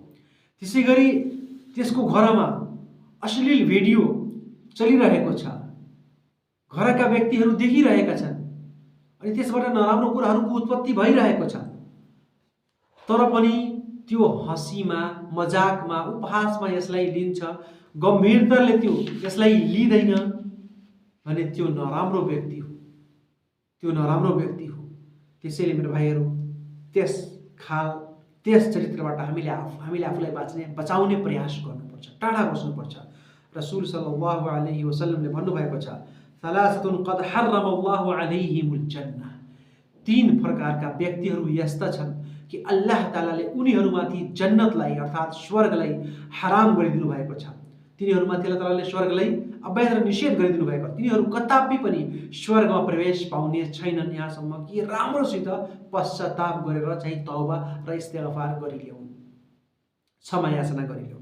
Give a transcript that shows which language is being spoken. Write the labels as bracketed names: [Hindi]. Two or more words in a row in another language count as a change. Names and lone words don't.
[Nepali] त्यसै गरी त्यसको घरमा अश्लील भिडियो चलिरहेको छ, घरका व्यक्तिहरू देखिरहेका छन्, अनि त्यसबाट नराम्रो कुराहरूको उत्पत्ति भइरहेको छ, तर पनि त्यो हँसीमा, मजाकमा, उपहासमा यसलाई लिन्छ, गम्भीरताले त्यो यसलाई लिँदैन भने त्यो नराम्रो व्यक्ति हो, त्यो नराम्रो व्यक्ति हो। त्यसैले मेरो भाइहरू त्यस चरित्रबाट हामीले आफूलाई बचाउने प्रयास गर्नुपर्छ, टाढा बस्नुपर्छ। [Arabic] رسول صلى الله عليه وسلم [Nepali] भन्नुभएको छ, [Arabic] ثلاثة قد حرم الله عليهم الجنة. [Nepali] 3 प्रकारका व्यक्तिहरू यस्ता छन् कि अल्लाह तालाले उनीहरूमाथि जन्नतलाई अर्थात् स्वर्गलाई हराम गरिदिनु भएको छ। तिनीहरूमाथि अल्लाह तालाले स्वर्गलाई अवैध र निषेध गरिदिनु भएको, तिनीहरू कदापि पनि स्वर्गमा प्रवेश पाउने छैनन् यहाँसम्म कि राम्रोसित पश्चाताप गरेर चाहिँ तौबा र इस्तिगफार गरिल्याउन्, क्षमा याचना गरिल्याउन्।